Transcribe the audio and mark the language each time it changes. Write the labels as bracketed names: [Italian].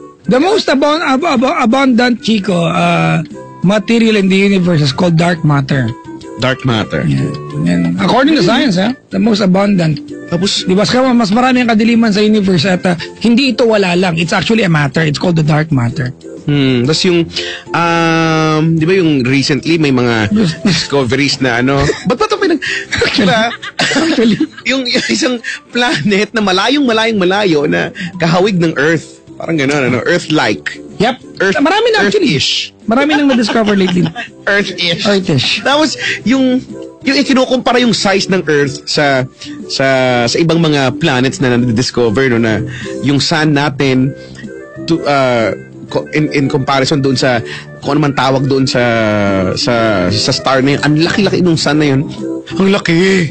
[English] The most abundant, Chico, material in the universe is called dark matter. Dark matter. Yeah. And according to science, the most abundant. [Filipino] Tapos, Di ba? Mas marami ang kadiliman sa universe at hindi ito wala lang. [English] It's actually a matter. It's called the dark matter. [Filipino] Tapos yung, di ba yung recently may mga discoveries na ano, ba't ba ito [English] Actually, [Filipino] yung isang planet na malayo na kahawig ng Earth. Parang gano'n, ano, Earth-like. yep. Marami na actually. [English] Earth-ish. [Filipino] Marami nang na-discover lately. [English] Earth-ish. Earth-ish. [Filipino] Tapos, yung ikinukumpara yung size ng Earth sa ibang mga planets na na-discover, no, na yung sun natin to, in comparison doon sa kung ano man tawag doon sa star na yun, ang laki-laki nung sun na yun. Ang laki.